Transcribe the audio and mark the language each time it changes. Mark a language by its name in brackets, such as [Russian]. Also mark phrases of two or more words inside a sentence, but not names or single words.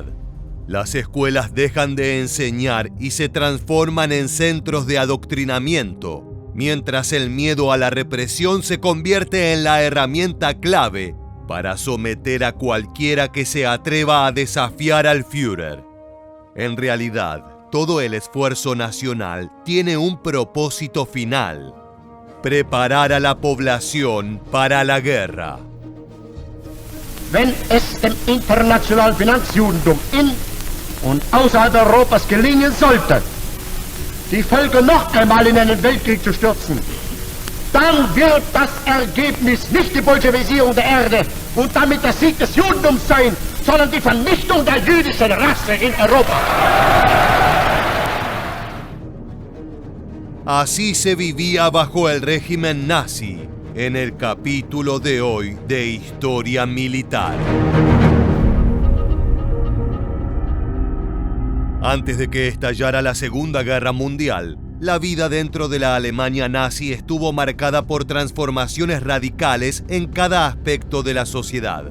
[Spanish] Las escuelas dejan de enseñar y se transforman en centros de adoctrinamiento, mientras el miedo a la represión se convierte en la herramienta clave para someter a cualquiera que se atreva a desafiar al Führer. En realidad, todo el esfuerzo nacional tiene un propósito final: preparar a la población para la guerra. [German] Wenn es dem internationalen Finanzjudentum in und außerhalb Europas gelingen sollte, die Völker noch einmal in einen Weltkrieg zu stürzen, dann wird das Ergebnis nicht die Bolschewisierung der Erde und damit der Sieg des Judentums sein, sondern die Vernichtung der jüdischen Rasse in Europa. [Spanish] Así se vivía bajo el régimen nazi, en el capítulo de hoy de Historia Militar. Antes de que estallara la Segunda Guerra Mundial, la vida dentro de la Alemania nazi estuvo marcada por transformaciones radicales en cada aspecto de la sociedad.